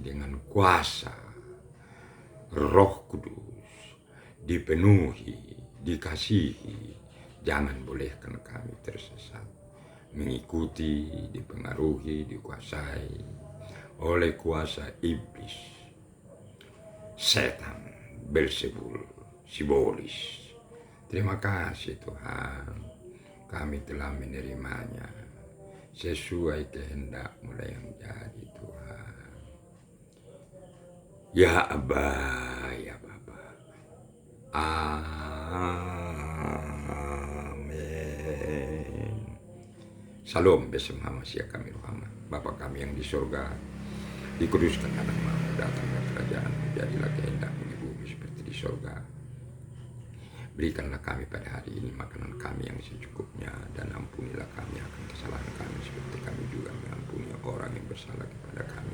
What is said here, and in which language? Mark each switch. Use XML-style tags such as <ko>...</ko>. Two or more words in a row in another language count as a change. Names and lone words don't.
<id>dengan kuasa Roh Kudus, dipenuhi, dikasihi, jangan bolehkan kami tersesat, mengikuti, dipengaruhi, dikuasai oleh kuasa iblis, setan, Beelzebul, Sibolis. Terima kasih Tuhan, kami telah menerimanya sesuai kehendak-Mu yang jadi Tuhan. Ya Aba, ya Bapa, amin. Salam besem hamasya kami rohama, Bapa kami yang di surga, dikuduskan nama-Mu, datanglah kerajaan-Mu, jadilah kehendak-Mu di bumi seperti di surga. Berikanlah kami pada hari ini makanan kami yang secukupnya, dan ampunilah kami akan kesalahan kami seperti kami juga mengampuni orang yang bersalah kepada kami.</id>